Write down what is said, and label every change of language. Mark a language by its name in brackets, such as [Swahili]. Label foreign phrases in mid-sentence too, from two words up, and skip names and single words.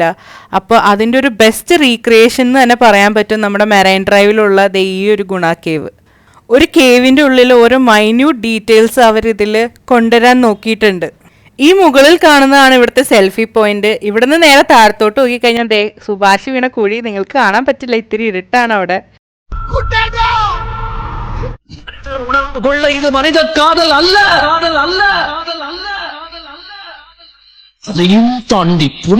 [Malayalam] അപ്പോൾ അതിൻ്റെ ഒരു ബെസ്റ്റ് റീക്രിയേഷൻ എന്ന് തന്നെ പറയാൻ പറ്റും നമ്മുടെ മെറൈൻ ഡ്രൈവിലുള്ള ഈ ഒരു ഗുണ കേവ്. ഒരു കേവിൻ്റെ ഉള്ളിൽ ഓരോ മൈന്യൂട്ട് ഡീറ്റെയിൽസ് അവരിതിൽ കൊണ്ടുവരാൻ നോക്കിയിട്ടുണ്ട്. ഈ മുകളിൽ കാണുന്നതാണ് ഇവിടുത്തെ സെൽഫി പോയിന്റ്. ഇവിടുന്ന് നേരെ താഴത്തോട്ട് നോക്കിക്കഴിഞ്ഞാൽ ദേ സുഭാഷ് വീണ കുഴി നിങ്ങൾക്ക് കാണാൻ പറ്റില്ല, ഇത്തിരി ഇരുട്ടാണ് അവിടെ. [Tamil] கொள்ள இது மனித காதல் அல்ல, காதல் அல்ல, அதையும் தாண்டி